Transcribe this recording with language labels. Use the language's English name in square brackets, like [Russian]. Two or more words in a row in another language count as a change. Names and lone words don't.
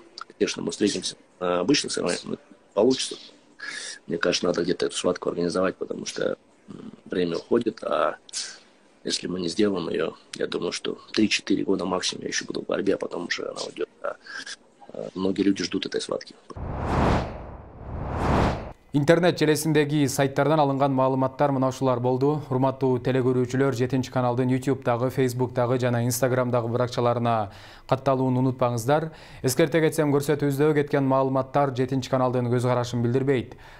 [Russian] Конечно, мы встретимся на обычных соревнованиях, получится. Мне кажется, надо где-то эту схватку организовать, потому что время уходит, а если мы не сделаем ее, я думаю, что 3-4 года максимум я еще буду в борьбе, а потом уже она уйдет. А многие люди ждут этой схватки. [Kyrgyz] Интернет желесиндеги сайттардан алынган маалыматтар мына ушулар болду. Урматтуу телекөрүүчүлөр, 7 каналдын YouTube'дагы, Facebook'дагы жана Instagram'дагы баракчаларына катталууну унутпаңыздар. Эскерте кетсем, көрсөтүүбүздө кеткен маалыматтар 7 каналдын көз карашын билдирбейт.